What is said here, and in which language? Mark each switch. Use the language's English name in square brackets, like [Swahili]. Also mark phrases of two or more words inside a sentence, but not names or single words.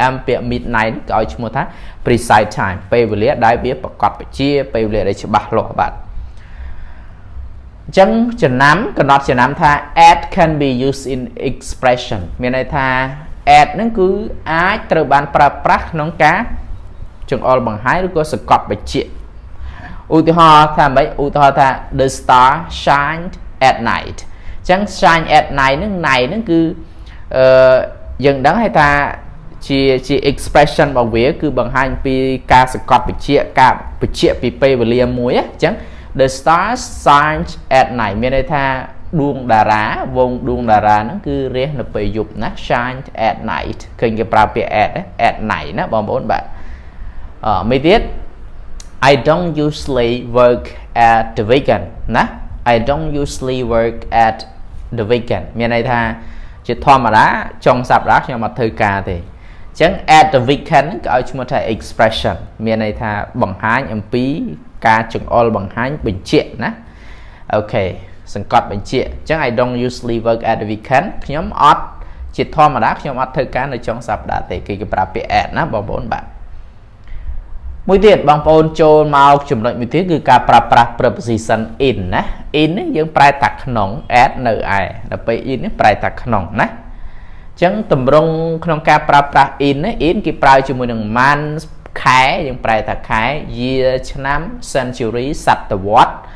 [Khmer] am ពាក្យ midnight គេឲ្យឈ្មោះថា [English] precise time [Khmer] ពេលវេលាដែលវាប្រកបវិជ្ជាពេលវេលាដែលច្បាស់លាស់បាទអញ្ចឹងចំណាំកំណត់ចំណាំថា [English] add can be used in expression [Khmer] មានន័យថា add ហ្នឹងគឺអាចត្រូវបានប្រើប្រាស់ក្នុងការចង្អុលបង្ហាញឬក៏សង្កត់បញ្ជាក់ឧទាហរ ណ៍ថាម៉េចឧទាហរណ៍ថា [English] the star shined at night [Khmer] អញ្ចឹង [English] shine at night [Khmer] ហ្នឹង night ហ្នឹងគឺយើងដឹងហើយថាជា expression របស់វាគឺបង្ហាញពីការសង្កត់បញ្ជាក់ការបញ្ជាក់ពីពេលវេលាមួយអញ្ចឹង [English] the stars shine at night [Khmer] មានន័យថាដួងតារាវងដួងតារាហ្នឹងគឺរះនៅពេលយប់ណា [English] shine at night [Khmer] ឃើញគេប្រើពាក្យ [English] at night [Khmer] ណាបងប្អូនបាទមួយទៀត [English] I don't usually work at the weekend [Khmer] ណា [English] I don't usually work at the weekend [Khmer] មានន័យថាជាធម្មតាចុងសប្តាហ៍ខ្ញុំអត់ធ្វើការទេអញ្ចឹង [English] at the weekend [Khmer] ក៏ឲ្យឈ្មោះថា expression មានន័យថាបង្ហាញអំពីការចង្អុលបង្ហាញ បញ្ជាក់ណាអូខេសង្កត់បញ្ជាក់អញ្ចឹង [English] I don't usually work at the weekend [Khmer] ខ្ញុំអត់ជាធម្មតា ខ្ញុំអត់ធ្វើការនៅចុងសប្តាហ៍ទេគេប្រើពាក្យ at ណាបងប្អូនបាទមួយទៀតបងប្អូនចូលមកចំណុចមួយទៀតគឺការប្រើប្រាស់ [English] preposition in [Khmer] ណា in នេះយើងប្រែថាក្នុង add នៅឯដល់ពេល in នេះប្រែថាក្នុងណាអញ្ចឹងតម្រង់ក្នុងការប្រើប្រាស់ in នេះ in គេប្រើជាមួយនឹង month ខែយើងប្រែថាខែ year ឆ្នាំ century សតវត្ស